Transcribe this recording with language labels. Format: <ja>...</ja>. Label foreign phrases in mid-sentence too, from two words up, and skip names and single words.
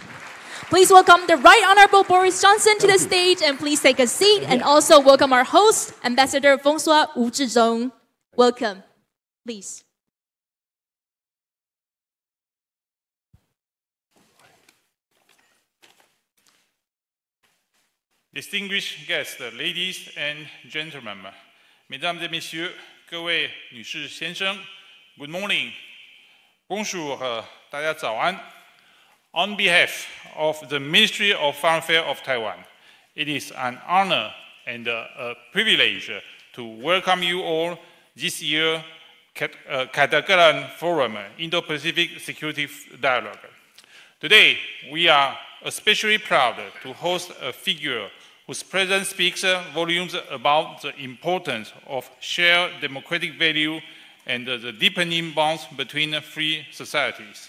<en>Please welcome the Right Honorable Boris Johnson to the stage, and please take a seat, and also welcome our host, Ambassador Wu Zhizhong. Welcome. Please. Distinguished guests, ladies and gentlemen,</en> <fr>mesdames et messieurs,</fr> <zh>各位女士</zh> <en>先生 ，Good morning,</en> <fr>bonjour,</fr> <zh>大家早安。</zh> <en>On behalf of the Ministry of Foreign Affairs of Taiwan, it is an honor and a privilege to welcome you all this year's Katagalan Forum Indo-Pacific Security Dialogue. Today, we are especially proud to host a figure whose presence speaks volumes about the importance of shared democratic value and the deepening bonds between free societies.</en>